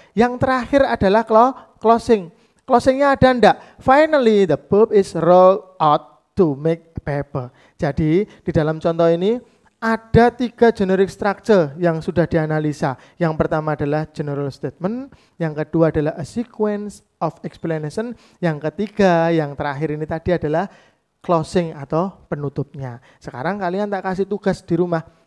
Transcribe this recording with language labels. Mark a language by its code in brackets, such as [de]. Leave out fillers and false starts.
[id] Yang terakhir adalah closing. Closingnya ada enggak? [en] Finally, the pulp is rolled out to make paper. [id] Jadi, di dalam contoh ini ada 3 generic structure yang sudah dianalisa. Yang pertama adalah general statement, yang kedua adalah [en] a sequence of explanation, [id] yang ketiga, yang terakhir ini tadi adalah closing atau penutupnya. Sekarang kalian tak kasih tugas di rumah.